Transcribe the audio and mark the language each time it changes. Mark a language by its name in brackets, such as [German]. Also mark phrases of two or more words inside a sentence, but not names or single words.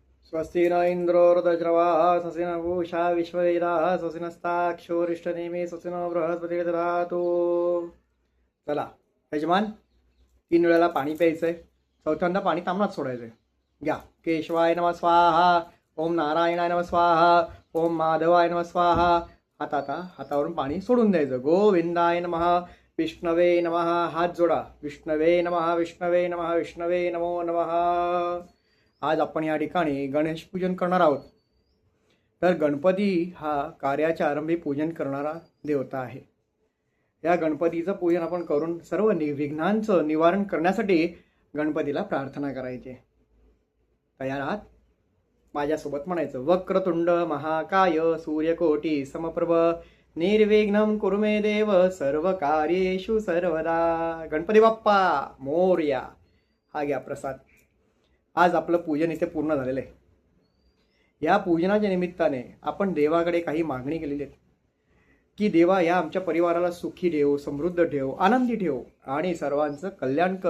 [Sanskrit] स्वस्ति न इंद्रो वृद्धश्रवाः स्वस्ति न पूषा विश्ववेदाः स्वस्ति नस्ताक्षोरिष्टनेमि स्वस्ति न बृहस्पतिर्दधातु। [Marathi] चला यजमान, 3 वेळेला पाणी प्यायचंय. चौथ्यांदा पाणी तांबणात सोडायचंय. घ्या. [Sanskrit] केशवाय नमः स्वाहा, ओम नारायणाय नमः स्वाहा, ओम माधवाय नमः स्वाहा. [Marathi] हातावरून पाणी सोडून द्यायचं. [Sanskrit] गोविंदाय नमः, विष्णवे नमः. [Marathi] हात जोडा. [Sanskrit] विष्णवे नमः, विष्णवे नमः, विष्णवे नमो नमः. [Marathi] आज आपण या ठिकाणी गणेश पूजन करणार आहोत. तर गणपती हा कार्याच्या आरंभी पूजन करणारा देवता आहे. या गणपतीचं पूजन आपण करून सर्व विघ्नांचं निवारण करण्यासाठी गणपतीला प्रार्थना करायची. तयार आहात? माझ्यासोबत म्हणायचं. [Sanskrit] वक्रतुंड महाकाय सूर्यकोटी समप्रभ निर्विघ्नं कुरु मे देव सर्व कार्येषु सर्वदा. [Marathi] गणपती बाप्पा मोरया. हा घ्या प्रसाद. आज आपलं पूजन इथे पूर्ण झालेलं आहे. या पूजनाच्या निमित्ताने आपण देवाकडे काही मागणी केलेली आहे की देवा या आमच्या परिवाराला सुखी ठेव, समृद्ध ठेव, आनंदी ठेव आणि सर्वांचं कल्याण कर.